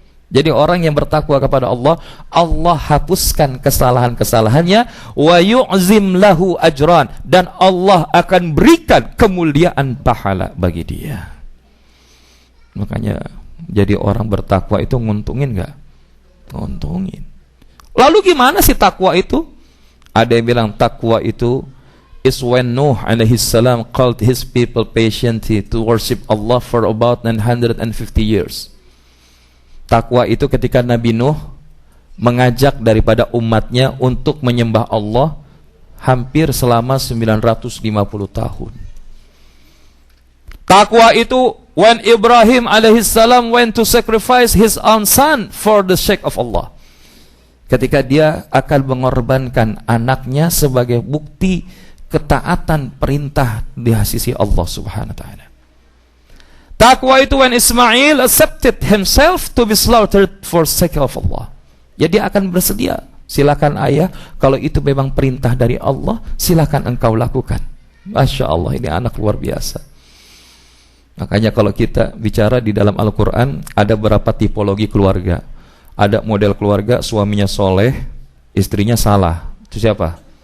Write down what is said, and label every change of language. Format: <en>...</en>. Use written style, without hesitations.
<id>Jadi orang yang bertakwa kepada Allah, Allah hapuskan kesalahan-kesalahannya,</id> <ar>wa yu'zim lahu ajran,</ar> <id>dan Allah akan berikan kemuliaan pahala bagi dia. Makanya jadi orang bertakwa itu nguntungin enggak? Nguntungin. Lalu gimana sih takwa itu? Ada yang bilang takwa itu</id> <en>is when Nuh alaihi salam called his people patiently to worship Allah for about 950 years.</en> <id>Takwa itu ketika Nabi Nuh mengajak daripada umatnya untuk menyembah Allah hampir selama 950 tahun. Takwa itu</id> <en>when Ibrahim alaihi salam went to sacrifice his own son for the sake of Allah.</en> <id>Ketika dia akan mengorbankan anaknya sebagai bukti ketaatan perintah di sisi Allah Subhanahu wa taala. Takwa itu</id> <en>when Ismail accepted himself to be slaughtered for sake of Allah.</en> <id>Jadi akan bersedia, silakan ayah, kalau itu memang perintah dari Allah, silakan engkau lakukan. Masya Allah, ini anak luar biasa. Makanya kalau kita bicara di dalam Al-Quran, ada beberapa tipologi keluarga. Ada model keluarga suaminya soleh, istrinya salah. Itu siapa?</id>